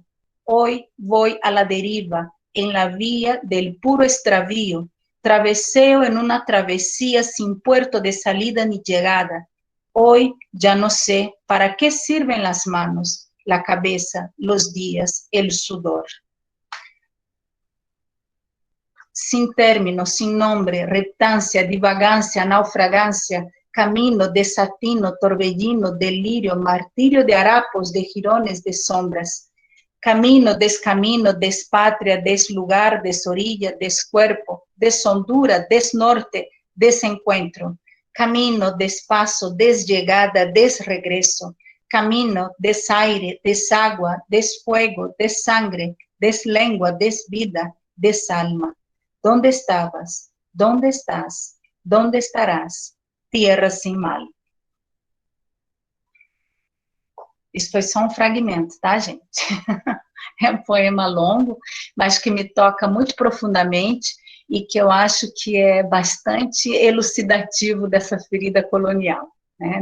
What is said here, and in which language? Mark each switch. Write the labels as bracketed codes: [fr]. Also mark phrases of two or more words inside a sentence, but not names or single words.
[es] Hoy voy a la deriva, en la vía del puro extravío, traveseo en una travesía sin puerto de salida ni llegada. Hoy ya no sé para qué sirven las manos, la cabeza, los días, el sudor. Sin término, sin nombre, reptancia, divagancia, naufragancia, camino, desatino, torbellino, delirio, martirio de harapos, de jirones, de sombras. Camino, descamino, despatria, deslugar, desorilla, descuerpo, deshondura, desnorte, desencuentro. Camino, despaso, desllegada, desregreso. Camino, desaire, desagua, desfuego, dessangre, deslengua, desvida, desalma. ¿Dónde estabas? ¿Dónde estás? ¿Dónde estarás? [pt] Tierra sem mal. Isso foi só um fragmento, tá, gente? É um poema longo, mas que me toca muito profundamente e que eu acho que é bastante elucidativo dessa ferida colonial, né?